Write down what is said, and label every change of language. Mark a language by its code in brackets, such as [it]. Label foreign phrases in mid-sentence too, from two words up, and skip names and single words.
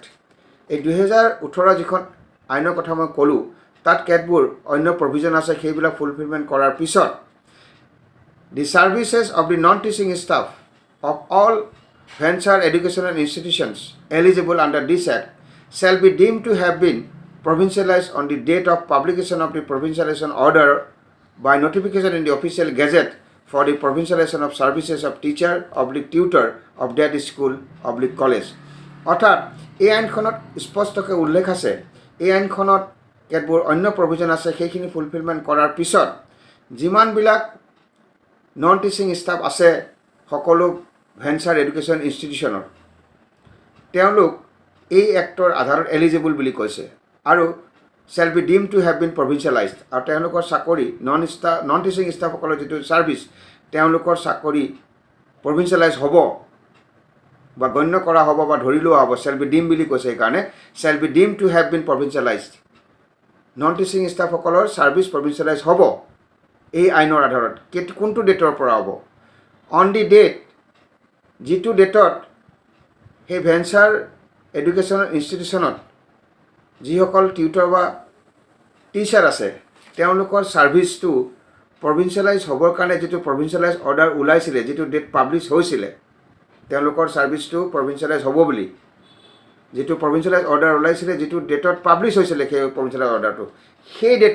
[as] এই 2018 যিখন আইনৰ কথা মই ক'লোঁ তাত কেতবোৰ অন্য প্ৰভিজন আছে, সেইবিলাক ফুলফিলমেণ্ট কৰাৰ পিছত [en] the services of the non teaching staff of all venture educational institutions eligible under this act shall be deemed to have been provincialized on the date of publication of the provincialization order by notification in the official gazette for the provincialization of services of teacher / tutor of that school / college. [as] অৰ্থাৎ এই আইনখনত স্পষ্টকৈ উল্লেখ আছে, এই আইনখনত কেতবোৰ অন্য প্ৰভিজন আছে, সেইখিনি ফুলফিলমেণ্ট কৰাৰ পিছত যিমানবিলাক [en] non teaching staff [as] আছে সকলো [en] venture education institutionৰ, [as] তেওঁলোক এই এক্টৰ আধাৰত এলিজিবল বুলি কৈছে আৰু [en] shall be deemed to have been provincialized, [as] আৰু তেওঁলোকৰ চাকৰি [en] non teaching staffসকলৰ [as] যিটো ছাৰ্ভিচ, তেওঁলোকৰ চাকৰি প্ৰভিঞ্চিয়েলাইজ হ'ব বা গণ্য কৰা হ'ব বা ধৰি লোৱা হ'ব, [en] shall be deemed [as] বুলি কৈছে। [en] সেইকাৰণে shall be deemed to have been provincialized, non teaching staffসকলৰ service provincialize [as] হ'ব এই আইনৰ আধাৰত। কোনটো ডেটৰ পৰা হ'ব? [en] on the date, [as] যিটো ডেটত সেই [en] venture educational institutionত [as] যিসকল টিউটৰ বা টিচাৰ আছে তেওঁলোকৰ [en] serviceটো provincialize [as] হ'বৰ কাৰণে যিটো [en] provincialize order [as] ওলাইছিলে, যিটো [en] date publish [as] হৈছিলে তেওঁলোকৰ [en] serviceটো provincialize [as] হ'ব বুলি, যিটো [en] provincialize order [as] ওলাইছিলে, যিটো [en] dateত publish [as] হৈছিলে সেই [en] provincialize orderটো, [as] সেই